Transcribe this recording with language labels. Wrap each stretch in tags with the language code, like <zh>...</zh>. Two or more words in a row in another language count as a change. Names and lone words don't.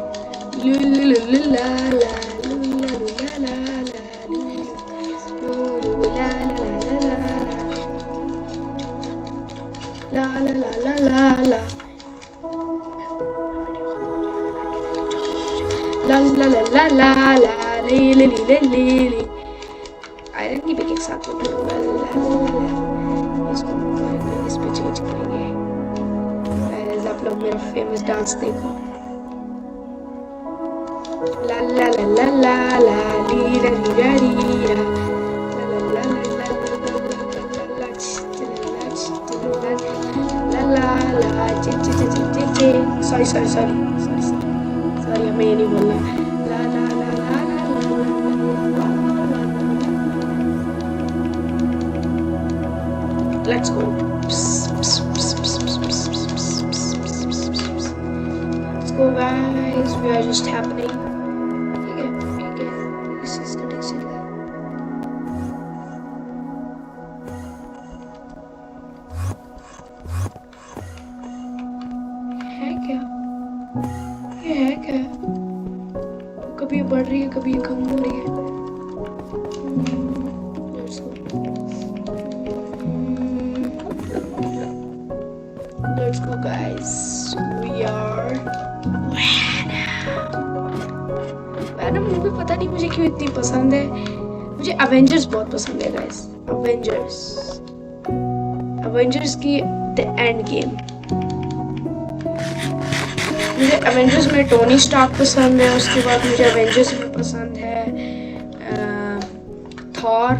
<hi>ला ला ला ला ला ला ला ला ला ला ला ला ले ले ले ले ले। आयरन की पिक एक साथ इसको इस पे चेंज करेंगे। गाइस आप लोग मेरा फेमस डांस देखो। ला ला ला ला ला ला ली ला ली ला ली ला ला ला सॉरी हमें ये नहीं बोलना। ला ला ला ला ला।</hi> <en>Let's go. Let's go guys, we are just happening.</en> <hi>ठीक है, इस चीज़ का टेंशन है। ये है क्या? कभी ये बढ़ रही है, कभी ये कम हो रही है।</hi> <en>Let's go. guys, we are</en> <hi>Venom मूवी पता नहीं मुझे क्यों इतनी पसंद है। मुझे एवेंजर्स बहुत पसंद है गाइस। एवेंजर्स की द एंड गेम। मुझे एवेंजर्स में टोनी स्टार्क पसंद है, उसके बाद मुझे एवेंजर्स में पसंद है थॉर।</hi>